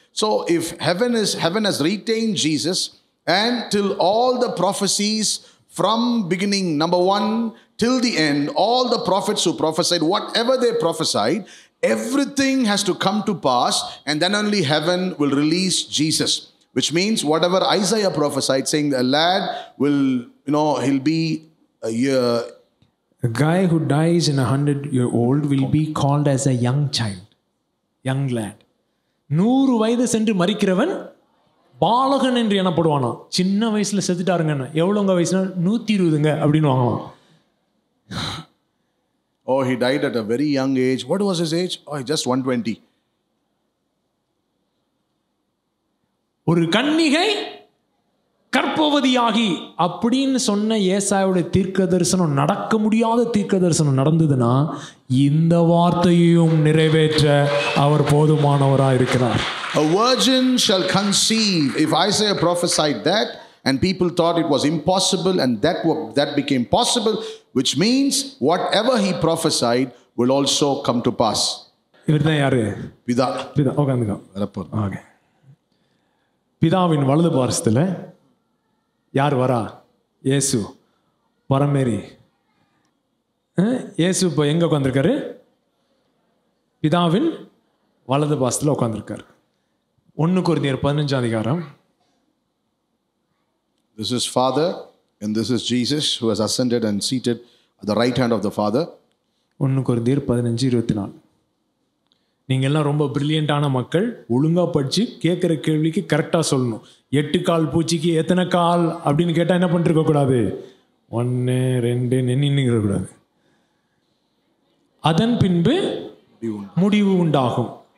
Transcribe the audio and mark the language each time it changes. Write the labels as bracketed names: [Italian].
[English] So if heaven has retained Jesus, and till all the prophecies from beginning, number 1 till the end, all the prophets who prophesied, whatever they prophesied, everything has to come to pass, and then only heaven will release Jesus. Which means whatever Isaiah prophesied, saying a lad will, he'll be a year. A guy who dies in 100-year-old will be called as a young child, young lad. [Tamil] 100 வயது சென்று மரிக்கிறவன் பாலகன் என்று எனப்படுவானா. சின்ன வயசுல செத்துட்டாருங்க. எவ்வளோங்க வயசுனா? 120 அப்படின்னு வாங்கலாம். [English] Oh, he died at a very young age. What was his age? Oh, just 120. [Tamil] ஒரு கன்னிகை கற்பவதியாகி அப்படின்னு சொன்ன ஏசாயாவுடைய தீர்க்க தரிசனம் நடக்க முடியாத தீர்க்க தரிசனம் நடந்ததுன்னா இந்த வார்த்தையையும் நிறைவேற்ற அவர் போதுமானவராக இருக்கிறார். [English] A virgin shall conceive. If Isaiah prophesied that and people thought it was impossible, and that became possible, which means whatever he prophesied will also come to pass. [Tamil] இவர் தான் யாரு? பிதா. உட்காந்துக்கோ. ஓகே. பிதாவின் வலது பாரசத்தில் யார் வரா? இயேசு பரமேறி. இயேசு இப்போ எங்கே உட்காந்துருக்காரு? பிதாவின் வலது பாரசத்தில் உட்காந்துருக்காரு. 1 கொரிந்தியர் 15 அதிகாரம். [English] This is Father and this is Jesus who has ascended and seated at the right hand of the Father. [Tamil] 1 கொரிந்தியர் 15:24. நீங்கள் எல்லாம் ரொம்ப பிரில்லியண்டான மக்கள். ஒழுங்காக படித்து கேட்குற கேள்விக்கு கரெக்டாக சொல்லணும். 8 கால் பூச்சிக்கு எத்தனை கால் அப்படின்னு கேட்டால் என்ன பண்ணிருக்க கூடாது? 1 2 நின்றுக்கூடாது. அதன் பின்பு முடிவு உண்டாகும்.